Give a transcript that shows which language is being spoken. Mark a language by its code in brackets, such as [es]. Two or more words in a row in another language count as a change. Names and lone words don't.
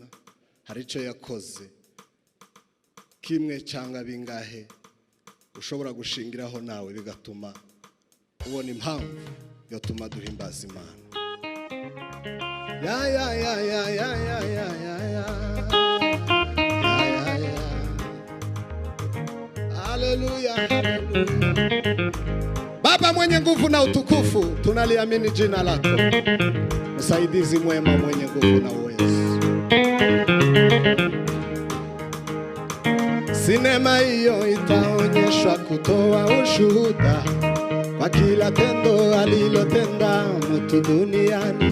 [rw] Hari icyo yakoze kimwe cyangwa bingahe ushobora gushingiraho nawe bigatuma ubona impamvu yatuma duhimbaza Imana. [sw] Ya haleluya haleluya. Baba mwenye nguvu na utukufu, tunaliamini jina lako. Msaidizi mwema mwenye nguvu na uwezo. Sinema hiyo itaonyeshwa kutoa ushuhuda kwa kila tendo alilotenda mtu duniani.